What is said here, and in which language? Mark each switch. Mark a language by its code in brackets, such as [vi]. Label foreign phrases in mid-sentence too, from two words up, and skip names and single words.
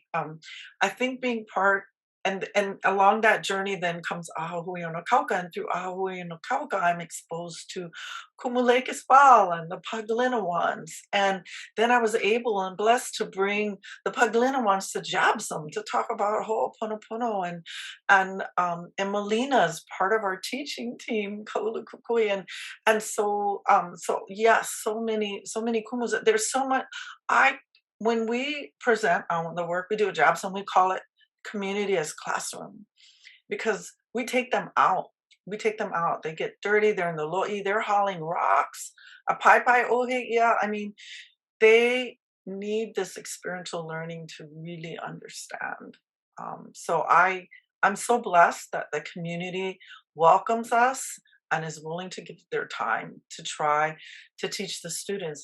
[en] I think being part, and along that journey then comes Ahahui no Kauka, and through Ahahui no Kauka, I'm exposed to Kumuleke Spal and the Paglinawans, and then I was able and blessed to bring the Paglinawans to Jabsum to talk about Ho'oponopono, and Melina's part of our teaching team, Kalulukukui, and so yes, so many kumus. There's so much. When we present on the work we do at Jabsum, we call it community as classroom, because we take them out. They get dirty. They're in the lo'i. They're hauling rocks. [haw] A pai ohe. [en] Yeah, I mean, they need this experiential learning to really understand. So I'm so blessed that the community welcomes us and is willing to give their time to try to teach the students.